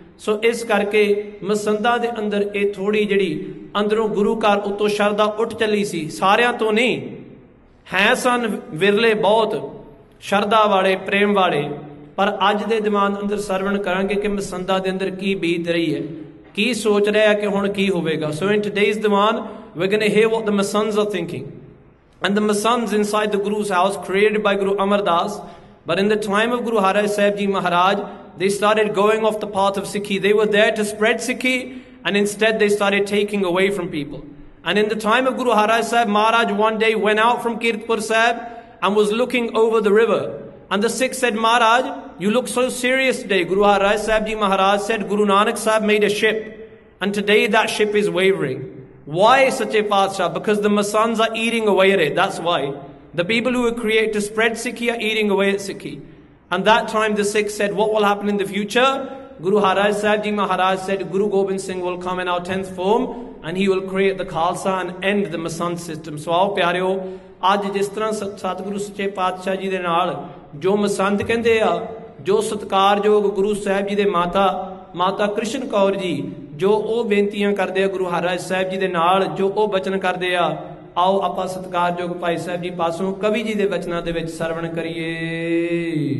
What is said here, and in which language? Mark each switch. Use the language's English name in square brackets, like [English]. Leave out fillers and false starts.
[Punjabi] ਸੋ ਇਸ ਕਰਕੇ ਮਸੰਦਾ ਦੇ ਅੰਦਰ ਇਹ ਥੋੜੀ ਜਿਹੜੀ ਅੰਦਰੋਂ ਗੁਰੂ ਘਰ ਉੱਤੋਂ ਸ਼ਰਧਾ ਉੱਠ ਚੱਲੀ ਸੀ, ਸਾਰਿਆਂ ਤੋਂ ਨਹੀਂ ਹੈ, ਸਨ ਵਿਰਲੇ ਬਹੁਤ ਸ਼ਰਧਾ ਵਾਲੇ, ਪ੍ਰੇਮ ਵਾਲੇ। ਪਰ ਅੱਜ ਦੇ ਦੀਵਾਨ ਅੰਦਰ ਸਰਵਣ ਕਰਾਂਗੇ ਕਿ ਮਸੰਦਾ ਦੇ ਅੰਦਰ ਕੀ ਬੀਤ ਰਹੀ ਹੈ, ਕੀ ਸੋਚ ਰਿਹਾ ਕਿ ਹੁਣ ਕੀ ਹੋਵੇਗਾ। ਸੋ ਇਨ today's Diwan [English] we're going to hear what the Masands are thinking. And the Masands inside the Guru's house, created by Guru Amar Das, but in the time of Guru Har Rai Sahib Ji Maharaj, they started going off the path of Sikhi. They were there to spread Sikhi, and instead they started taking away from people. And in the time of Guru Har Rai Sahib, Maharaj one day went out from Kirtpur Sahib and was looking over the river. And the Sikhs said, Maharaj, you look so serious today. Guru Har Rai Sahib Ji Maharaj said, Guru Nanak Sahib made a ship, and today that ship is wavering. Why, Sache Patsha? Because the Masands are eating away at it. That's why. The people who were created to spread Sikhi are eating away at Sikhi. And that time the Sikhs said, what will happen in the future? Guru Har Rai Sahib Ji Maharaj said, Guru Gobind Singh will come in our 10th form and he will create the Khalsa and end the Masand system. [Punjabi] So ਆਓ ਪਿਆਰਿਓ, ਅੱਜ ਜਿਸ ਤਰ੍ਹਾਂ ਸਤਿਗੁਰੂ ਸੱਚੇ ਪਾਤਸ਼ਾਹ ਜੀ ਦੇ ਨਾਲ ਜੋ ਮਸੰਦ ਕਹਿੰਦੇ ਆ, ਜੋ ਸਤਿਕਾਰਯੋਗ ਗੁਰੂ ਸਾਹਿਬ ਜੀ ਦੇ ਮਾਤਾ ਕ੍ਰਿਸ਼ਨ ਕੌਰ ਜੀ, ਜੋ ਉਹ ਬੇਨਤੀਆਂ ਕਰਦੇ ਆ ਗੁਰੂ ਹਰਿਰਾਏ ਸਾਹਿਬ ਜੀ ਦੇ ਨਾਲ, ਜੋ ਉਹ ਬਚਨ ਕਰਦੇ ਆ, ਆਓ ਆਪਾਂ ਸਤਿਕਾਰਯੋਗ ਭਾਈ ਸਾਹਿਬ ਜੀ ਪਾਸੋਂ ਕਵੀ ਜੀ ਦੇ ਬਚਨਾਂ ਦੇ ਵਿੱਚ ਸਰਵਣ ਕਰੀਏ।